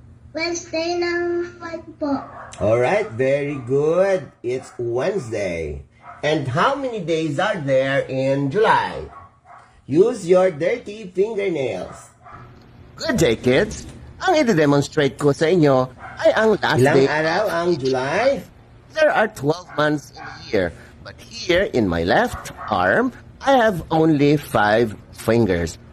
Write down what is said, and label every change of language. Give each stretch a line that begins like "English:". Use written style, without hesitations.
Filipino: Wednesday ng month po.
English: Alright, very good. It's Wednesday. And how many days are there in July? Use your dirty fingernails. Good day, kids.
Filipino: Ang i-demonstrate ko sa inyo ay ang
English: last day.
Filipino: Ilang araw ang July?
English: There are 12 months in a year. But here in my left arm, I have only 5 fingers.